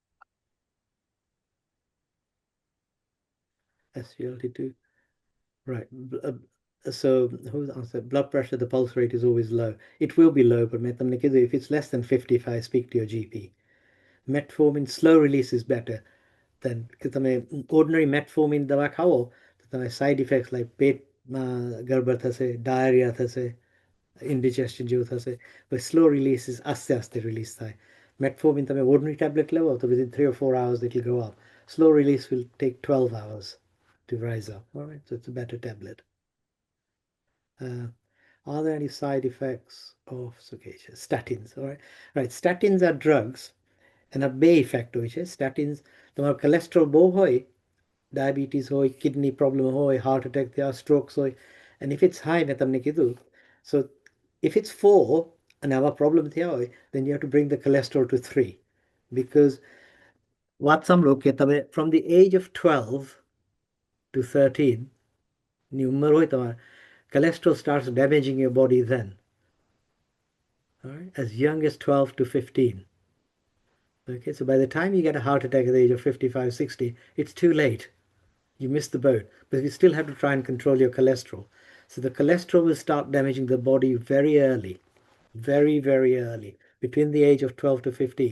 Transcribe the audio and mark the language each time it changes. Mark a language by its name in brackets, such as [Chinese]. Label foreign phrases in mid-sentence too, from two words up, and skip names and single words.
[English] SGLT2. Right. So who's answered? Blood pressure, the pulse rate is always low. It will be low, but if it's less than 55, speak to your GP. Metformin slow release is better than ordinary metformin [Gujarati] દવા ખાઓ તો તમે [English] side effects like [Gujarati] પેટમાં ગડબડ થશે, [English] diarrhea થશે, indigestion [Gujarati] જેવું થશે. [English] But slow release is [Gujarati] આસ્તે આસ્તે [English] release થાય. Metformin તમે ordinary tablet [Gujarati] લેવો તો [English] within 3 or 4 hours it will go up. Slow release will take 12 hours to rise up. All right, so it's a better tablet. Are there any side effects of statins? All right, right. Statins are drugs, and a bay effect [Gujarati] હોય છે. Statins તમારો cholesterol બહુ હોય, diabetes હોય, [English] kidney problem હોય, heart attack થયા, strokes હોય, and if it's high [Gujarati] મેં તમને કીધું, [English] so if it's 4 and આવા problem [Gujarati] થયા હોય, [English] then you have to bring the cholesterol to 3 because what some look at from the age of 12 to 13 [Gujarati] ની ઉંમર હોય તમારે, [English] cholesterol starts damaging your body then. All right, as young as 12 to 15. Okay, so by the time you get a heart attack at the age of 55, 60, it's too late. You missed the boat. But you still have to try and control your cholesterol. So the cholesterol will start damaging the body very early, very, very early, between the age of 12 to 15.